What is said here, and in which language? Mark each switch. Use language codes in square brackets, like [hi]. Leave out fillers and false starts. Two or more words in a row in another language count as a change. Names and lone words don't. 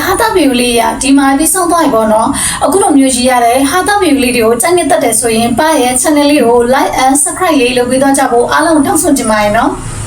[my] ဟာတာဗီဒီယိုလေးရဒီမှာပြီးဆုံးသွားပြီပေါ့နော်အခုလိုမျိုးကြီးရတဲ့ဟာတာဗီဒီယိုလေးတွေကိုကြိုက်နေတတ်တယ်ဆိုရင်ပါရဲ့ channel လေးကို [en] like and subscribe [my] လေးလုပ်ပေးတော့ကြဖို့အားလုံးတောင်းဆိုချင်ပါတယ်နော်